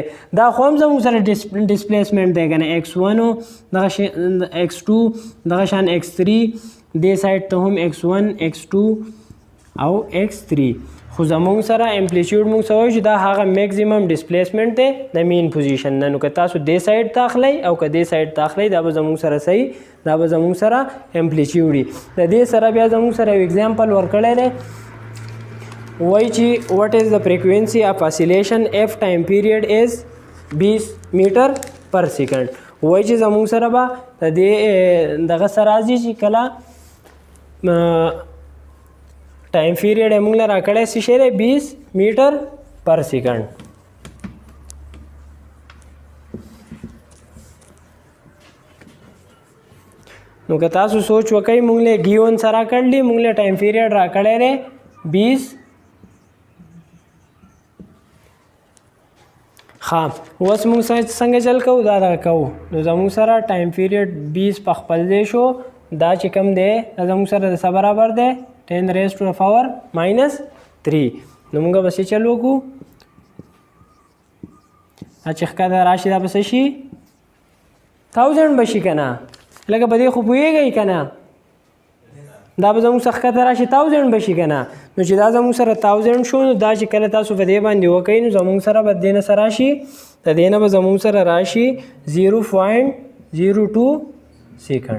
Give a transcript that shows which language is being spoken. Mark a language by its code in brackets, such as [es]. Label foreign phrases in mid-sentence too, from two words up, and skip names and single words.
[ps] دا خو هم زموږ سره ډسپلیسمنټ دی که نه x1 دغه x2 دغه شان x3 دې سایډ ته هم x1 x2 او x3 خو زموږ سره امپلیټیوډ موږ څه وایو چې دا هغه میکزیمم ډسپلیسمنټ دی د مین پوزیشن نه. نو که تاسو دې سایډ ته اخلئ او که دې سایډ ته اخلئ دا به زموږ سره صحیح دا به زموږ سره امپلیټیوډ وي. د دې سره بیا زموږ سره یو اگزامپل ورکړی دی وایي چې [en] what is the frequency of oscillation if time period is 20 meter per second. [ps] وایي چې زموږ سره به د دې دغه سره راځي چې کله ټایم پیریډ یې موږ له راکړی څه شی دی 20 میټر پر سیکنډ. نو که تاسو سوچ وکئ موږ له ګیون سره راکړلی موږ له ټایم پیریډ راکړی دی 20 ها اوس موږ څنګه چل کوو دا کوو. نو زموږ سره ټایم پیریډ 20 په خپل ځای شو دا چې کوم دی دا زموږ سره د څه برابر دی 10 [en] raised to the power minus 3. [ps] نو موږ به څه چل وکړو دا چې ښکته راشي دا به څه شي 1000 به شي که نه لکه په دې خو پوهېږئ که نه دا به زموږ څخه ښکته راشي 1000 به شي که نه. نو چې دا زموږ سره 1000 شو نو دا چې کله تاسو په دې باندې وکئ نو زموږ سره به د دې نه څه راشي د دې نه به زموږ سره راشي 0.02 سیکنډ.